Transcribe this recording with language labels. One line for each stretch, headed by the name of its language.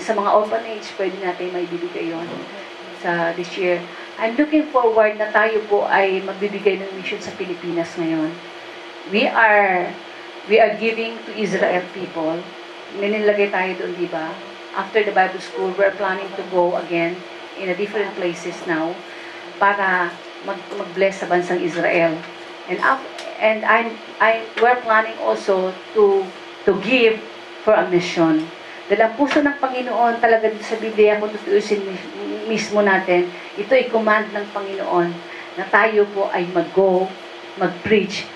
Filipino: Sa mga orphanage, pwede natin may ibibigay yun sa this year.
English: I'm looking forward
Filipino: na tayo po ay magbibigay ng mission sa Pilipinas ngayon.
English: We are giving to Israel people.
Filipino: Ninilagay tayo doon, di ba?
English: After the Bible school, we're planning to go again in a different places now
Filipino: para mag-bless sa bansang Israel.
English: And we're planning also to give for a mission.
Filipino: Dahil ang puso ng Panginoon talaga sa Biblia, kung tutuusin mismo natin, ito ay command ng Panginoon na tayo po ay mag-go, mag-preach.